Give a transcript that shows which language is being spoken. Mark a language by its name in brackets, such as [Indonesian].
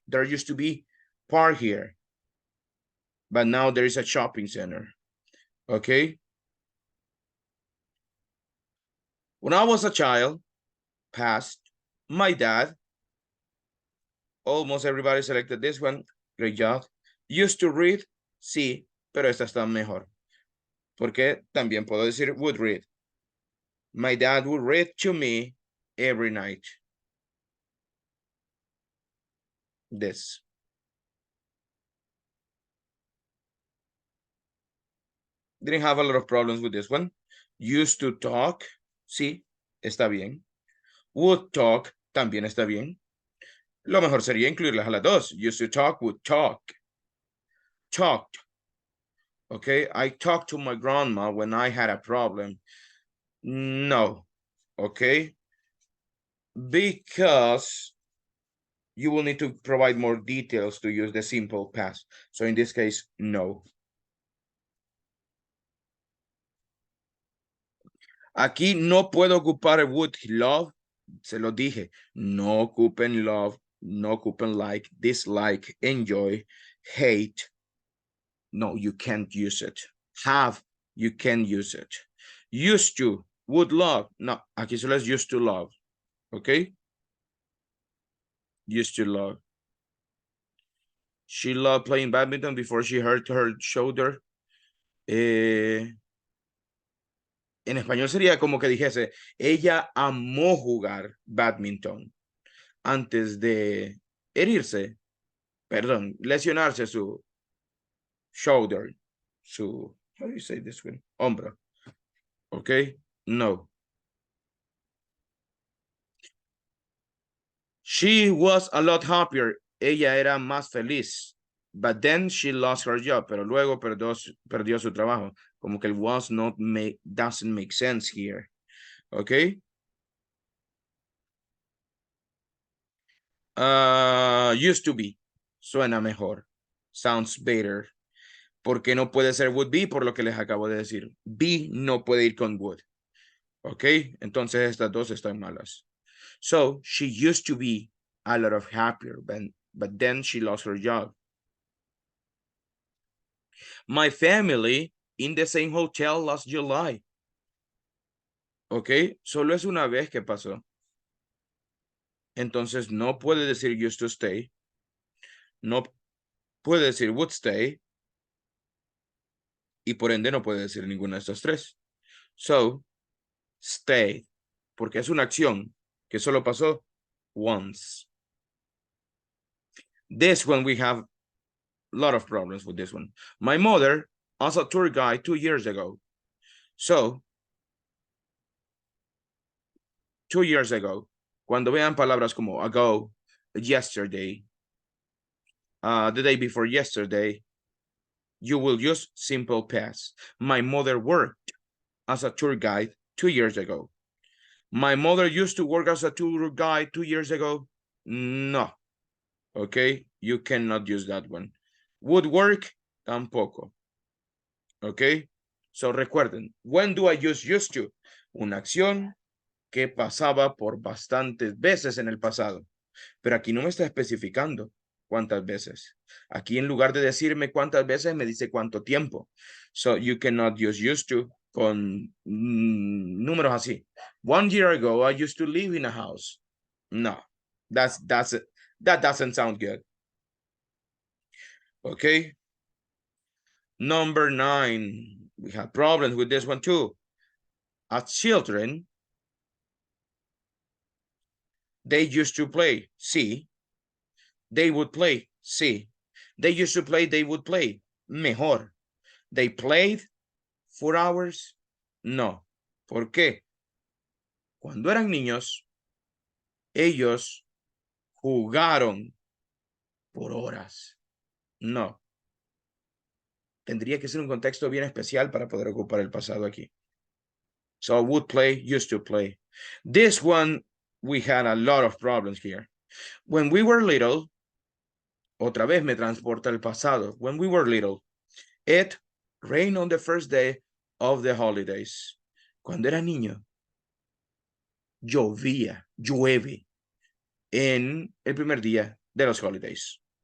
[English] There used to be park here. But now there is a shopping center. Okay? When I was a child, past, my dad, almost everybody selected this one. Great job. Used to read, [Spanish] sí, pero esta está mejor. Porque también puedo decir [English] would read. My dad would read to me every night. This. Didn't have a lot of problems with this one. Used to talk, [Spanish] sí, está bien. [English] Would talk, [Spanish] también está bien. Lo mejor sería incluirlas a las dos. [English] Used to talk, would talk. Talked. Okay, I talked to my grandma when I had a problem. No, okay? Because you will need to provide more details to use the simple past. So in this case, no. [Spanish] Aquí no puedo ocupar el [English] would love. [Spanish] Se lo dije. No ocupen love. No ocupen [English] like, dislike, enjoy, hate. No, you can't use it. Have you can use it. Used to, would love. [Spanish] No, aquí solo es [English] used to love. Okay? Used to love. She loved playing badminton before she hurt her shoulder. [Spanish] En español sería como que dijese, ella amó jugar badminton antes de herirse, perdón, lesionarse su shoulder, su, [English] how do you say this one? [Spanish] Hombro. Okay? No. [English] She was a lot happier. [Spanish] Ella era más feliz. [English] But then she lost her job. [Spanish] Pero luego perdió su trabajo. Como que el [English] was not doesn't make sense here. Okay? Used to be. [Spanish] Suena mejor. [English] Sounds better. [Spanish] Porque no puede ser would be por lo que les acabo de decir. Be no puede ir con would. Okay? Entonces estas dos están malas. [English] So she used to be a lot of happier, but then she lost her job. My family in the same hotel last July. [Spanish] Ok, solo es una vez que pasó. Entonces no puede decir used to stay. No puede decir would stay. Y por ende no puede decir ninguna de estas tres. [English] So, stay. [Spanish] Porque es una acción que solo pasó once. [English] This one we have a lot of problems with this one. My mother was a tour guide 2 years ago. So, 2 years ago, [Spanish] cuando vean palabras como [English] ago, yesterday, the day before yesterday, you will use simple past. My mother worked as a tour guide 2 years ago. My mother used to work as a tour guide 2 years ago. No. Okay, you cannot use that one. Would work, tampoco. Okay, so recuerden, when do I use used to? [Spanish] Una acción que pasaba por bastantes veces en el pasado. Pero aquí no me está especificando cuántas veces. Aquí en lugar de decirme cuántas veces, me dice cuánto tiempo. [English] So you cannot use used to [Spanish] con números así. [English] 1 year ago, I used to live in a house. No, that doesn't sound good. Okay. Number 9. We have problems with this one too. As children, they used to play. Sí. They would play. Sí. They used to play. They would play. Mejor. They played 4 hours. No. [Spanish] ¿Por qué? Cuando eran niños, ellos jugaron por horas. No. Tendría que ser un contexto bien especial para poder ocupar el pasado aquí. [English] So would play, used to play. This one, we had a lot of problems here. When we were little, [Spanish] otra vez me transporta al pasado. [English] When we were little, it rained on the first day of the holidays. [Spanish] Cuando era niño, llueve en el primer día de los holidays.